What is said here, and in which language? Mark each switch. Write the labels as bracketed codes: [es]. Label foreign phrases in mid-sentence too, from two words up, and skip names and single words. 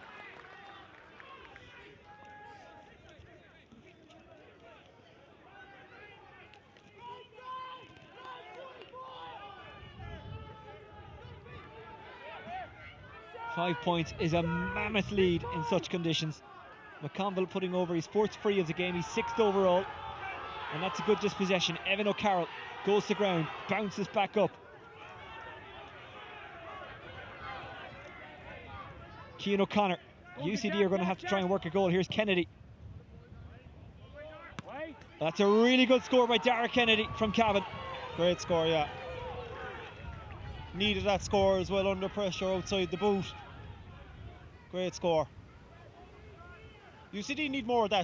[en] Five points is a mammoth lead in such conditions. McConville putting over his fourth free of the game. He's 6th overall. And that's a good dispossession. Evan O'Carroll goes to ground, bounces back up. Cian O'Connor. UCD are going to have to try and work a goal. Here's Kennedy. That's a really good score by Dara Kennedy from Cavan. Great score, yeah. Needed that score as well under pressure outside the boot. Great score. UCD need more of that.